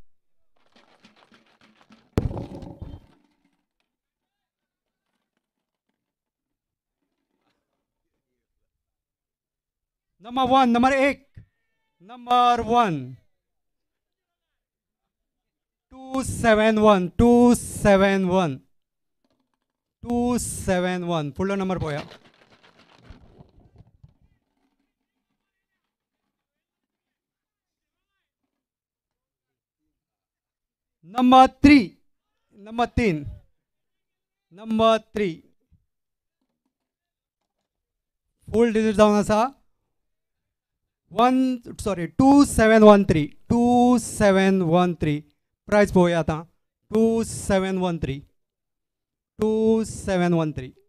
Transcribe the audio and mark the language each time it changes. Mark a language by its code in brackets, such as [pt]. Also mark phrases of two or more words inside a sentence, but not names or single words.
[kok] नंबर 1, नंबर 1, नंबर 1, 271, 271, 271. फुडलो नंबर पळोवया. नंबर 3, नंबर 3, नंबर 3. [en] full digit [kok] जावन आसा 2713, 2713. प्राइस पळोवया आता. 2713, 2713.